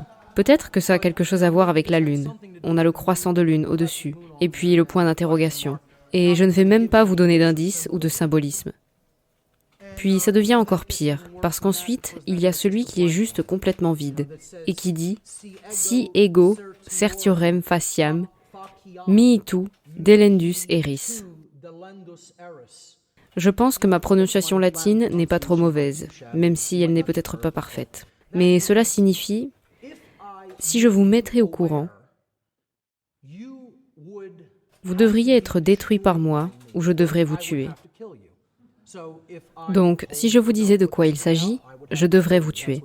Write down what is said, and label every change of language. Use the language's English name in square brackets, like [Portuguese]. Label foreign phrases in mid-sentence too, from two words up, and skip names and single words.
[French] Peut-être que ça a quelque chose à voir avec la Lune. On a le croissant de Lune au-dessus, et puis le point d'interrogation. Et je ne vais même pas vous donner d'indices ou de symbolisme. Puis ça devient encore pire, parce qu'ensuite, il y a celui qui est juste complètement vide, et qui dit « [Latin] Si ego certiorem faciam, miitu delendus eris ». [French] Je pense que ma prononciation latine n'est pas trop mauvaise, même si elle n'est peut-être pas parfaite. Mais cela signifie « si je vous mettrais au courant ». Vous devriez être détruit par moi ou je devrais vous tuer. Donc, si je vous disais de quoi il s'agit, je devrais vous tuer.